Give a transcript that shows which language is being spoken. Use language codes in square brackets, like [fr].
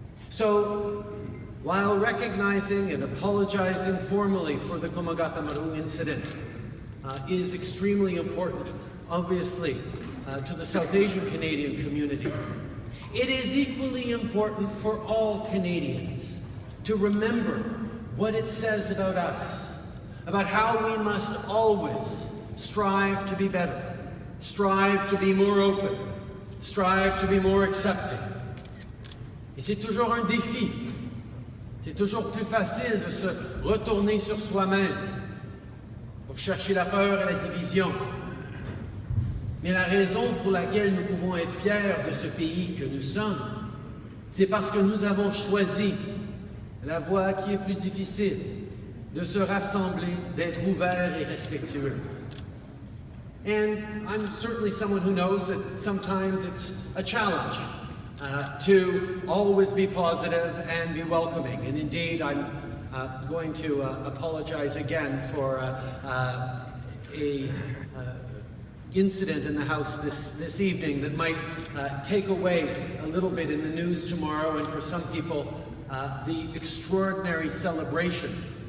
[en] So, while recognizing and apologizing formally for the Komagata-Maru incident is extremely important, obviously, to the South Asian Canadian community, it is equally important for all Canadians to remember what it says about us, about how we must always strive to be better, strive to be more open, strive to be more accepting. [fr] Et c'est toujours un défi. C'est toujours plus facile de se retourner sur soi-même pour chercher la peur et la division. Mais la raison pour laquelle nous pouvons être fiers de ce pays que nous sommes, c'est parce que nous avons choisi la voie qui est plus difficile, de se rassembler, d'être ouverts et respectueux. [en] And I'm certainly someone who knows that sometimes it's a challenge to always be positive and be welcoming. And indeed, I'm going to apologize again for a incident in the House this evening that might take away a little bit in the news tomorrow, and for some people, the extraordinary celebration